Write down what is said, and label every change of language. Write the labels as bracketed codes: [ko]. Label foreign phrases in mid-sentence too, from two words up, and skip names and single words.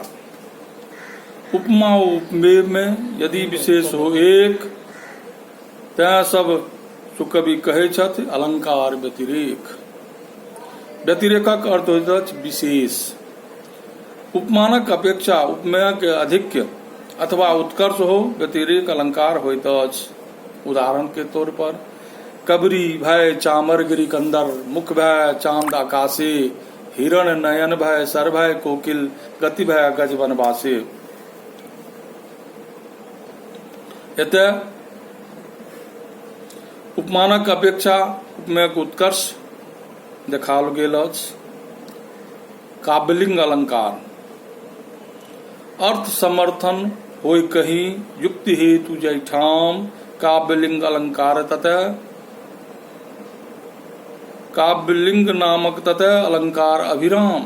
[mai] उपमा उपमेय में यदि विशेष हो एक, तें सब सुकवि कहै छथि अलंकार व्यतिरेक। व्यतिरेकक अर्थ होइत अछि विशेष। उपमानक अपेक्षा उपमेय के अधिक अथवा उत्कर्ष हो व्यतिरेक अलंकार होइत अछि। उदाहरण के तौर पर कबरी भय चामर गिरी कंदर, मुख भय चांद आकाशे, हिरण नयन भय सर भय कोकिल, गति भय गज वनवासे। एतय उपमानक अपेक्षा उपमेयक उत्कर्ष देखाओल गेल अछि। काव्यलिंग अलंकार। अर्थ समर्थन होय कहीं युक्ति हेतु जैठाम, काव्यलिंग अलंकार ततः काव्यलिंग नामक ततः अलंकार अभिराम।